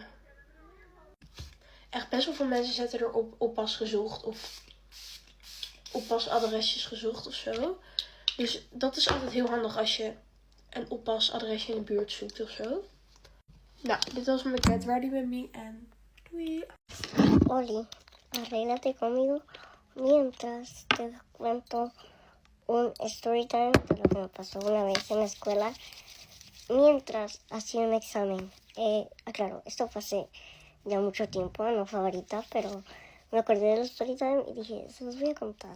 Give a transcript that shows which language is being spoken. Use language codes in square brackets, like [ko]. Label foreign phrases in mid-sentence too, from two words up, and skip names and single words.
[nl] Echt best wel veel mensen zetten er oppas gezocht of oppasadresjes gezocht of zo. Dus dat is altijd heel handig als je een oppasadresje in de buurt zoekt of zo. Nou, dit was mijn Get Ready With Me en doei! [es] Oli, arréglate conmigo mientras te cuento un storytime de lo que me pasó una vez en la escuela mientras hacía un examen. Claro, esto fue hace ya mucho tiempo, no fue ahorita, pero me acordé del storytime y dije, se los voy a contar.